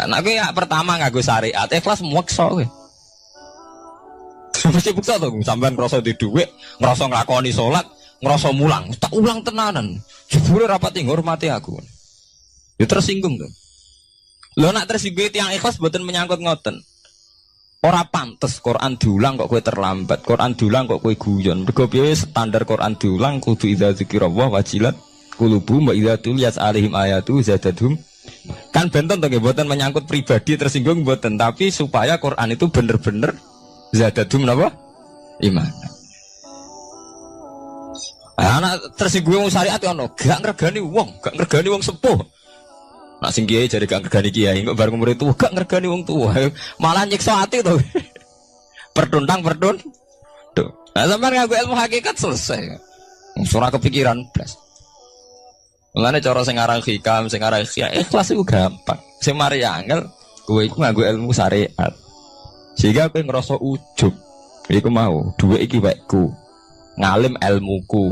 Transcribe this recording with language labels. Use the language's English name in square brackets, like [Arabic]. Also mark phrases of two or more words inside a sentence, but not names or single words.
[Javanese] Nek kowe ya pertama nganggo syariat, ikhlas meksa kowe. Mesti bukti to, sampean ngrasa di dhuwit, ngrasa nglakoni salat, ngrasa mulang, tak ulang tenanan. Jebule rapati ngurmati aku. Ya tersinggung to. Lho nak tersinggung tiyang ikhlas mboten menyangkut ngoten. Ora pantes Quran diulang kok kowe terlambat, Quran diulang kok kowe guyon. Mergo piye standar Quran diulang kudu [Arabic] إذا ذكر الله وجلت قلوبهم وإذا تليت عليهم آياته زادتهم. [Javanese] Kan benten to nggih mboten menyangkut pribadi tersinggung mboten, tapi supaya Quran itu bener-bener zadatuhum napa? Iman. Anak tersinggung syariat ono, gak ngregani wong sepuh. Nak sing kiai jare gak ngergani kiai, kok bareng umur tuwa gak ngergani wong tuwa. Malah nyiksa ati to. Tuh. Nah, sampeyan nganggo ilmu hakikat selesai. Ora kepikiran blas. Mulane cara sing aran hikam, sing aran ikhlas iku gampang. Sing mari angel kowe iku nganggo ilmu syariat. Sehingga kowe ngrasa ujub. Iku mau, dhuwit iki wekku. Ngalim ilmuku.